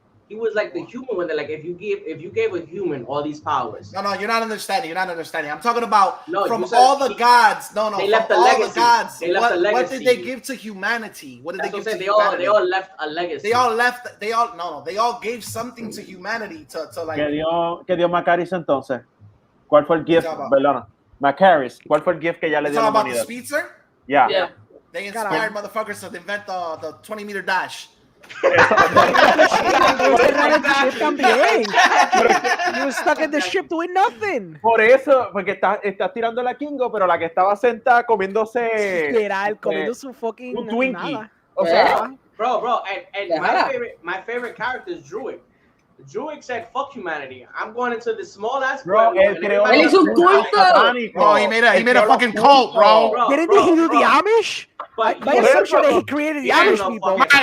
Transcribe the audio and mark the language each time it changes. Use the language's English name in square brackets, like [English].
[English] He was like the human one that, like, if you gave a human all these powers. No, you're not understanding. I'm talking about from all the gods. They left a legacy. The gods. They left a legacy. What did they give to humanity? What did they give to humanity? They all left a legacy. They all gave something to humanity to like. [Spanish] ¿Qué dio Macaris entonces? ¿Cuál fue el gift? Perdona. Macaris, ¿cuál fue el gift que ya le dio a la humanidad? [English] About the speedster? Yeah. They inspired motherfuckers to invent the 20-meter dash. You were stuck in the ship doing nothing. [Spanish] Por eso, porque estás tirando la Kingo, pero la que estaba sentada comiéndose literal, comiendo su fucking un Twinkie. Nada. O sea, [English] bro, and my favorite character is Druid. Druid said, "Fuck humanity. I'm going into the small ass world." [Spanish] Él hizo un culto. [English] Oh, he made a fucking cult, bro. Didn't he do the Amish? My assumption that he created the Amish people.